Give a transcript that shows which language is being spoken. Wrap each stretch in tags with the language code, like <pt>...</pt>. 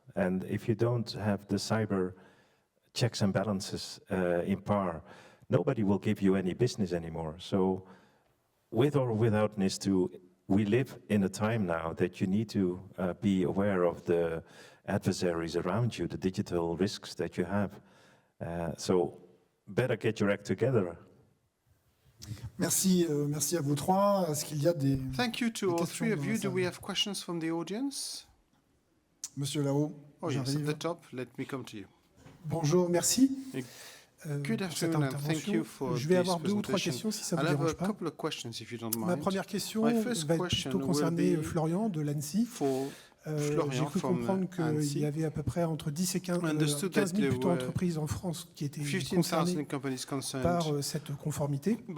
<en>And if you don't have the cyber checks and balances in par, nobody will give you any business anymore. So with or without NIS2, we live in a time now that you need to be aware of the adversaries around you, the digital risks that you have. So better get your act together.</en> <fr>Merci, merci à vous trois. Est-ce qu'il y a des</fr> <en>Thank you to all three of you. Do we have questions from the audience?</en> <fr>Monsieur là-haut,</fr> <en>oh yes, at the top. Let me come to you.</en> <fr>Bonjour, merci.</fr> <en>Good afternoon and thank you for</en> <fr>Je vais avoir 2 ou 3 questions si ça vous dérange pas. Ma première question va être plutôt concerner Florian de l'ANSSI. J'ai cru comprendre qu'il y avait à peu près entre 10 et 15 000 plutôt entreprises en France qui étaient concernées par cette conformité.</fr>